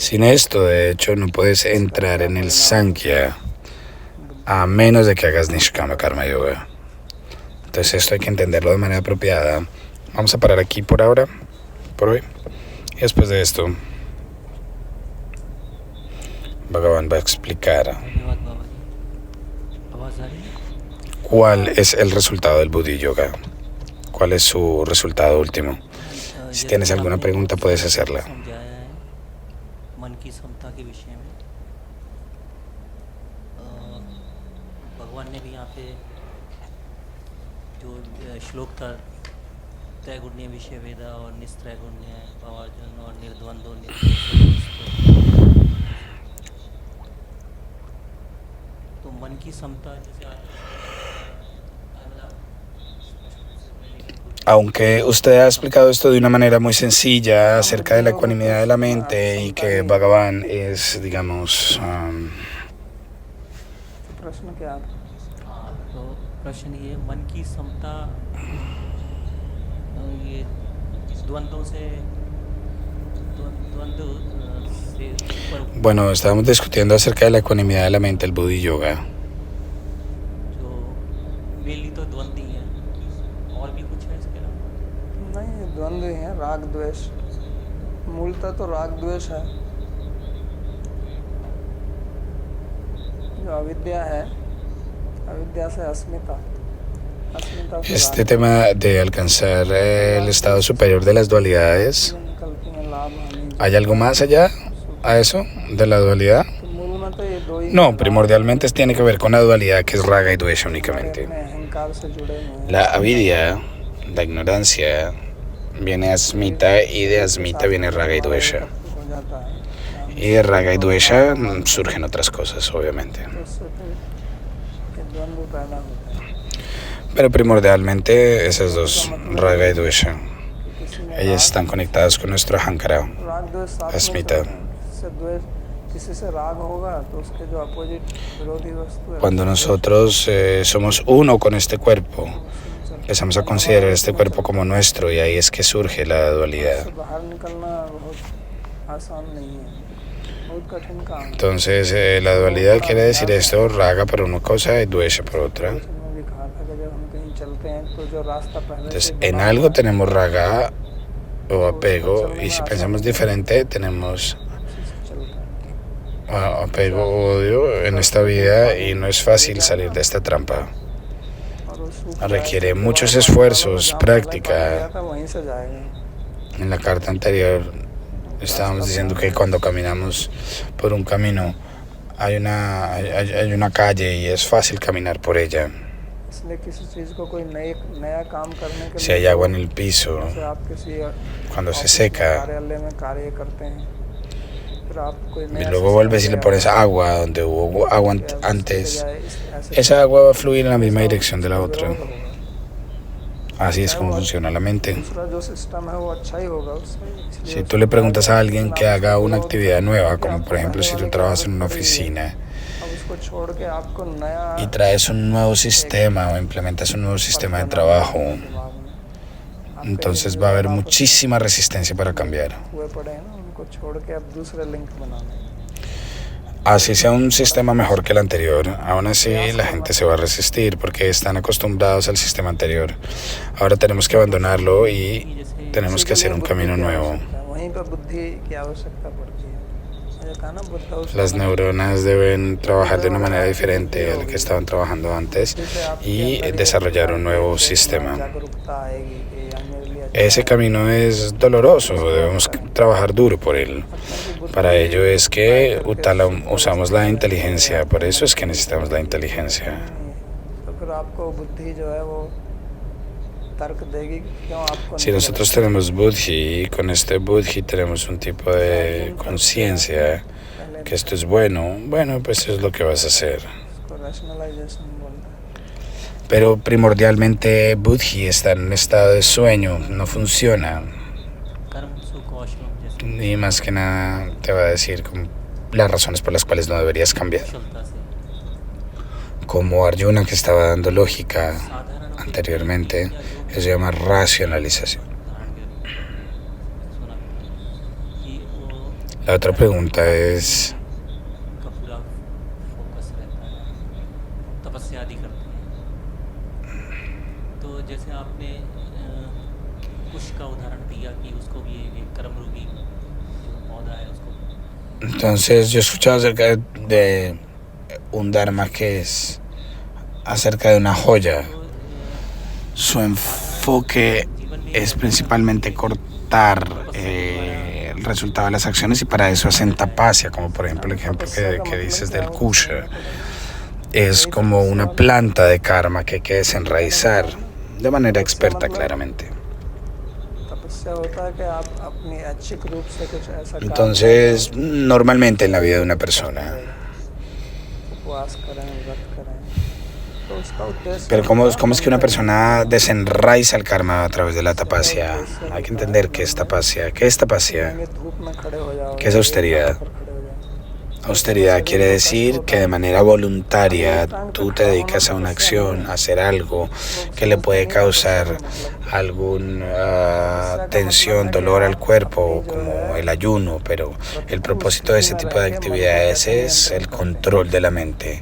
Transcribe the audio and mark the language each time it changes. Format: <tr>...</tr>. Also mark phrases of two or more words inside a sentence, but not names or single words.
<es>sin esto, de hecho, no puedes entrar en el Sankhya a menos de que hagas Nishkama Karma Yoga. Entonces esto hay que entenderlo de manera apropiada. Vamos a parar aquí por ahora, por hoy. Y después de esto, Bhagavan va a explicar cuál es el resultado del Buddhi Yoga, cuál es su resultado último. Si tienes alguna pregunta puedes hacerla.</es> <hi>मन की समता के विषय में भगवान ने भी यहाँ पे जो श्लोक था</hi> <sa>त्रैगुण्य विषय वेदा</sa> <hi>और</hi> <sa>निस्त्रैगुण्य भावार्जुन</sa> <hi>और निर्द्वंद्व तो मन की समता जैसे</hi> <es>Aunque usted ha explicado esto de una manera muy sencilla acerca de la ecuanimidad de la mente y que Bhagavan es, digamos,</es> <hi>प्रश्न क्या था? हाँ, तो प्रश्न ये मन की समता ये द्वंद्वों से ऊपर</hi> <es>bueno, estábamos discutiendo acerca de la ecuanimidad de la mente, el Buddhi Yoga.</es> <hi>जो मेनली तो द्वंद्व ही है, और भी कुछ है इसके अलावा? नहीं, ये द्वंद्व ही है, राग द्वेष। मूलतः तो राग द्वेष है। जो अविद्या है, अविद्या से अस्मिता, अस्मिता से</hi> <es>Este tema de alcanzar el estado superior de las dualidades,</es> <hi>कल्पी में लाभ हानि,</hi> <es>¿hay algo más allá a eso de la dualidad?</es> <hi>तो मूल में तो ये दो ही</hi> <es>No, primordialmente tiene que ver con la dualidad que es raga y dvesha únicamente.</es> <hi>अपने अहंकार से जुड़े हुए हैं।</hi> <es>La avidya, la ignorancia, viene asmita y de asmita viene raga y dvesha.</es> <hi>हो जाता है,</hi> <es>Y de raga y dvesha surgen otras cosas, obviamente.</es> <hi>तो उससे फिर ये द्वंद्व पैदा होता है।</hi> <es>Pero primordialmente esas dos, raga y dvesha,</es> <hi>किसी में</hi> <es>ellas están conectadas con nuestro ahankara.</es> <hi>राग द्वेष साथ में अस्मिता। चलते हैं। किसी से द्वेष, किसी से राग होगा तो उसके जो अपोजिट विरोधी वस्तु है</hi> <es>Cuando nosotros somos uno con este cuerpo, empezamos a considerar este cuerpo como nuestro y ahí es que surge la dualidad.</es> <hi>उससे बाहर निकलना बहुत आसान नहीं है, बहुत कठिन काम है।</hi> <es>Entonces la dualidad quiere decir esto, raga por una cosa y dvesha por otra.</es> <hi>उसमें भी कहा था कि जब हम कहीं चलते हैं तो जो रास्ता पहले</hi> <es>Entonces</es> <hi>से</hi> <es>en</es> <hi>बना</hi> <es>algo</es> <hi>हुआ है,</hi> <es>tenemos raga o apego y si pensamos diferente tenemos</es> <hi>उसी से चलता है।</hi> <es>apego o odio en esta vida y no es fácil salir de esta trampa.</es> <hi>और वो सूख जाए</hi> <es>Requiere</es> <hi>तो</hi> <es>muchos</es> <hi>जहाँ</hi> <es>esfuerzos,</es> <hi>पहले पकड़ा</hi> <es>práctica.</es> <hi>गया था, वहीं से जाएगा।</hi> <es>En la carta anterior estábamos diciendo que cuando caminamos por un camino hay una calle y es fácil caminar por ella.</es> <hi>इसलिए किसी चीज़ को कोई नया काम करने के</hi> <es>Si hay agua en el piso,</es> <hi>जैसे आप किसी</hi> <es>cuando se</es> <hi>ऑफिस में,</hi> <es>seca</es> <hi>कार्यालय में कार्य करते हैं, फिर आप कोई</hi> <es>y</es> <hi>नया</hi> <es>luego</es> <hi>सिस्टम</hi> <es>vuelves y le</es> <hi>ले</hi> <es>pones</es> <hi>आते हैं,</hi> <es>agua donde hubo agua</es> <hi>कि अब इसकी</hi> <es>antes,</es> <hi>बजाय ऐसे</hi> <es>esa agua va a fluir en la misma dirección de la</es> <hi>इसका</hi> <es>otra.</es> <hi>विरोध होगा।</hi> <es>Así es como funciona la mente.</es> <hi>दूसरा जो सिस्टम है वो अच्छा ही होगा उससे, इसलिए</hi> <es>Si tú le preguntas a alguien que haga una actividad nueva, como por ejemplo si tú trabajas en una oficina</es> <hi>अब उसको छोड़ के आपको नया</hi> <es>y traes un nuevo sistema o implementas un nuevo sistema de trabajo,</es> <hi>दिमाग में</hi> <es>entonces va a haber muchísima resistencia para cambiar.</es> <hi>हुए पड़े हैं ना, उनको छोड़ के अब दूसरे लिंक बनाने हैं।</hi> <es>Así sea un sistema mejor que el anterior, aún así la gente se va a resistir porque están acostumbrados al sistema anterior. Ahora tenemos que abandonarlo y tenemos que hacer un camino nuevo.</es> <hi>वहीं पर बुद्धि की आवश्यकता पड़ती है। मैंने कहा ना, बुद्ध उस</hi> <es>Las neuronas deben trabajar de una manera diferente a la que estaban trabajando antes y desarrollar un nuevo sistema.</es> <hi>जागरूकता आएगी कि यार मेरे लिए</hi> <es>Ese camino es doloroso, debemos trabajar duro por él. Para ello es que usamos la inteligencia, por eso es que necesitamos la inteligencia.</es> <hi>तो फिर आपको बुद्धि जो है वो तर्क देगी कि क्यों आपको</hi> <es>Si nosotros tenemos buddhi, y con este buddhi tenemos un tipo de conciencia que esto es bueno, bueno, pues eso es lo que vas a hacer.</es> <hi>इसको rationalization बोलते हैं।</hi> <es>Pero primordialmente buddhi está en un estado de sueño, no funciona.</es> <hi>कर्म सुख और श्रम जैसे</hi> <es>Ni más que nada te va a decir como las razones por las cuales no deberías cambiar.</es> <hi>कुशलता से</hi> <es>Como Arjuna, que estaba dando lógica</es> <hi>साधारण</hi> <es>anteriormente, eso se llama racionalización.</es> <hi>उदाहरण के सुना कि वो</hi> <es>La otra pregunta es,</es> <hi>का पूरा फोकस रहता है, तपस्या आदि करते हैं। तो जैसे आपने कुश का उदाहरण दिया कि उसको भी ये कर्मरूपी जो पौधा है उसको</hi> <es>entonces yo he escuchado acerca de un dharma que es acerca de una joya. Su enfoque es principalmente cortar el resultado de las acciones y para eso hacen tapasya, como por ejemplo el ejemplo que dices del kusha. Es como una planta de karma que hay que desenraizar de manera experta, claramente.</es> <hi>तपस्या होता है कि आप अपनी ऐच्छिक रूप से कुछ ऐसा काम</hi> <es>Entonces, normalmente en la vida de una persona,</es> <hi>उपवास करें, व्रत करें, तो उसका उद्देश्य</hi> <es>pero ¿cómo es que una persona desenraiza el karma a través de la tapasya? Hay que entender qué es tapasya. ¿Qué es tapasya?</es> <hi>धूप में खड़े हो जाओ,</hi> <es>¿Qué es austeridad?</es> <hi>पर खड़े हो जाओ।</hi> <es>Austeridad quiere decir que de manera voluntaria tú te dedicas a una acción, a hacer algo que le puede causar alguna tensión, dolor al cuerpo, como el ayuno, pero el propósito de ese tipo de actividades es el control de la mente.</es>